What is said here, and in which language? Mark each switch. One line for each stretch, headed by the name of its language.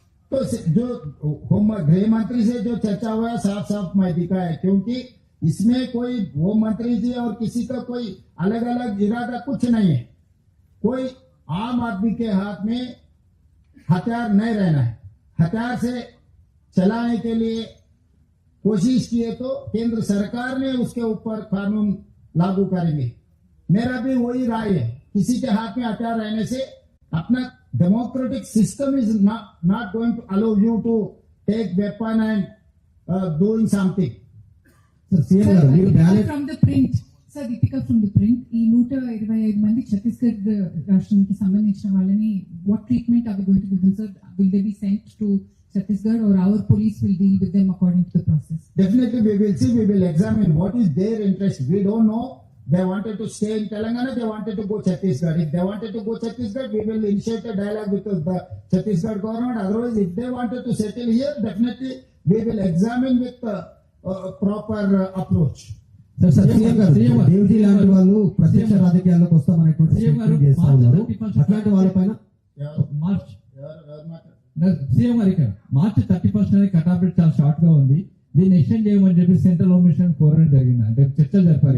Hindi: तो जो गृह मंत्री से जो चर्चा हुआ है साफ साफ मैं दिखा है, क्योंकि इसमें कोई होम मंत्री जी और किसी का कोई अलग अलग इरादा कुछ नहीं है. कोई आम आदमी के हाथ में हथियार नहीं रहना है. हथियार से चलाने के लिए कोशिश किए तो केंद्र सरकार ने उसके ऊपर कानून लागू करेंगे. मेरा भी वही राय है. किसी के हाथ में हथियार रहने से अपना
English: democratic system is not going to allow you to take weapon and doing something.
Telugu: CM గారు మీరు ballot
English: from the Print sir Deepika from the Print
Telugu: ఈ 125 మంది ఛత్తీస్గఢ్ రాష్ట్రానికి సంబంధించిన వాళ్ళని
English: What treatment are we going to give them sir will they be sent to Chhattisgarh or our police will deal with them according to the process? Definitely we will see, we will examine what is their interest. We don't know. They wanted to stay in Telangana, they wanted to go Chhattisgarh. If they wanted to go Chhattisgarh, we will initiate a dialogue with the Chhattisgarh government. Otherwise, if they wanted to settle here, definitely we will examine with proper approach.
Telugu: Sir CM గారు దేవ్జీ లాంటి వాళ్ళు ప్రత్యక్ష రాజకీయాల్లోకి వస్తామనేటువంటి statement చేస్తా ఉన్నారు. అట్లాంటి వాళ్ళపైన March ఎవరు మాట్లాడారు? సీఎం గారు ఇక్కడ మార్చ్ 31st అనేది కట్ ఆఫ్ డేట్ చాలా షార్ట్ గా ఉంది. దీన్ని ఎక్స్టెండ్ చేయమని చెప్పి సెంట్రల్ హోమ్ మినిస్టర్ కోరడం జరిగింది. అంటే చర్చలు జరిపారు.